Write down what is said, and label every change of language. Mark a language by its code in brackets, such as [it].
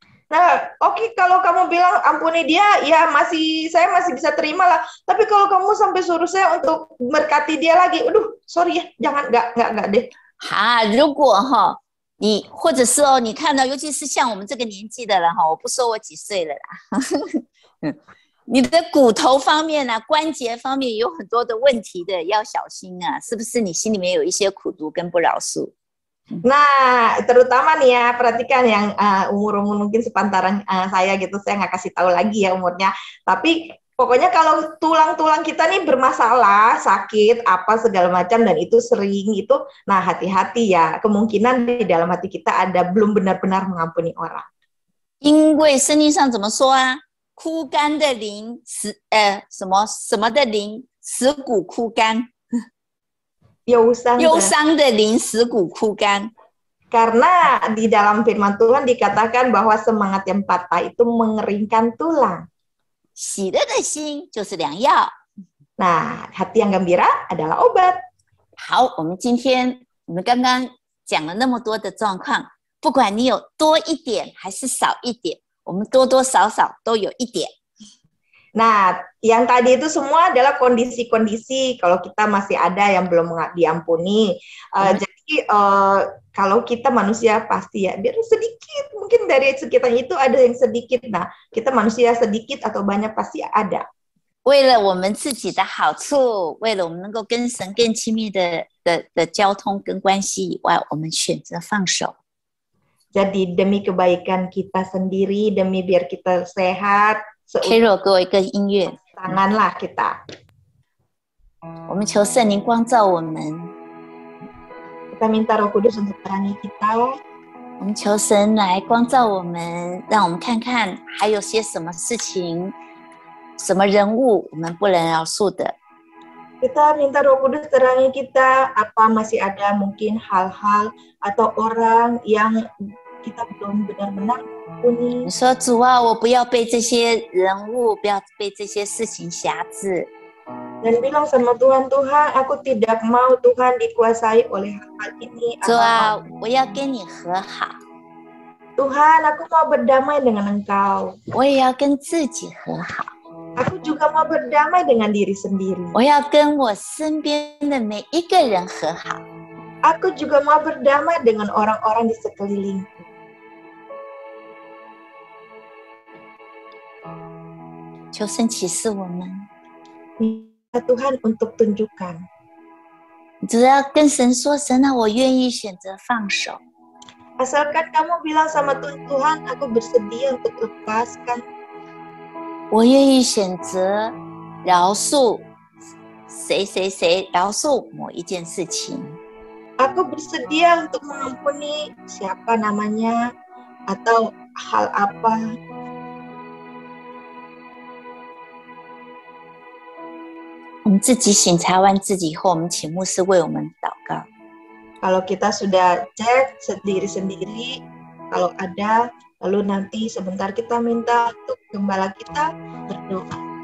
[id] Nah, oke, kalau kamu bilang ampuni dia, ya saya masih bisa terima lah. Tapi kalau kamu sampai suruh saya untuk berkati dia lagi, aduh, sorry ya, jangan, enggak deh. [zh] 哈，如果哈你或者是你看到，尤其是像我们这个年纪的人哈，我不说我几岁了啦，你的骨头方面啊、关节方面有很多的问题的，要小心啊，是不是？你心里面有一些苦毒跟不饶恕。 [id] Nah, terutama nih ya, perhatikan yang umur-umur mungkin sepantaran saya gitu, saya nggak kasih tahu lagi ya umurnya. Tapi pokoknya kalau tulang-tulang kita nih bermasalah, sakit, apa segala macam, dan itu sering itu, nah hati-hati ya, kemungkinan di dalam hati kita ada belum benar-benar mengampuni orang. [zh] 因为圣经上怎么说啊？枯干的灵，什么的灵，使骨枯干。忧伤的灵使骨枯干. [id] Karena di dalam firman Tuhan dikatakan bahwa semangat yang patah itu mengeringkan tulang. [zh] 喜乐的心就是良药. [id] Nah, hati yang gembira adalah obat. [zh] 好，我们刚刚讲了那么多的状况，不管你有多一点还是少一点，我们多多少少都有一点。 [id] Nah, yang tadi itu semua adalah kondisi-kondisi kalau kita masih ada yang belum diampuni. Jadi kalau kita manusia pasti ya, biar sedikit, mungkin dari sekitar itu ada yang sedikit. Nah, kita manusia sedikit atau banyak pasti ada. [zh] 为了我们自己的好处，为了我们能够跟神更亲密的交通跟关系以外，我们选择放手。 [id] Jadi demi kebaikan kita sendiri, demi biar kita sehat. [zh] Carol 给我一个音乐。 [id] Tanganlah kita. [zh] 我们求圣灵光照我们。 [id] Kita minta Roh Kudus untuk terangi kita. [zh] 我们求神来光照我们，让我们看看还有些什么事情、什么人物我们不能饶恕的。 [id] Kita minta Roh Kudus terangi kita, apa masih ada mungkin hal-hal atau orang yang kita belum benar-benar ampuni. [zh] 你说主啊，我不要被这些人物，不要被这些事情辖制。 [id] Dan bilang sama Tuhan, Tuhan, aku tidak mau Tuhan dikuasai oleh hal ini. [zh] 主啊，我要跟你和好。 [id] Tuhan, aku mau berdamai dengan Engkau. [zh] 我也要跟自己和好。 [id] Aku juga mau berdamai dengan diri sendiri. [zh] 我要跟我身边的每一个人和好。 [id] Aku juga mau berdamai dengan orang-orang di sekelilingku. [zh] 求神启示我们， [id] Minta Tuhan untuk tunjukkan. [zh] 你只要跟神说：“神啊，我愿意选择放手。” [id] Asalkan kamu bilang sama Tuhan, Tuhan, aku bersedia untuk lepaskan. [zh] 我愿意选择饶恕谁，饶恕某一件事情。 [id] Aku bersedia untuk mengampuni siapa namanya atau hal apa. [zh] 我们自己省察完自己以后，我们请牧师为我们祷告。 [id] Kalau kita sudah cek sendiri-sendiri, kalau ada, lalu nanti sebentar kita minta untuk gembala kita berdoa.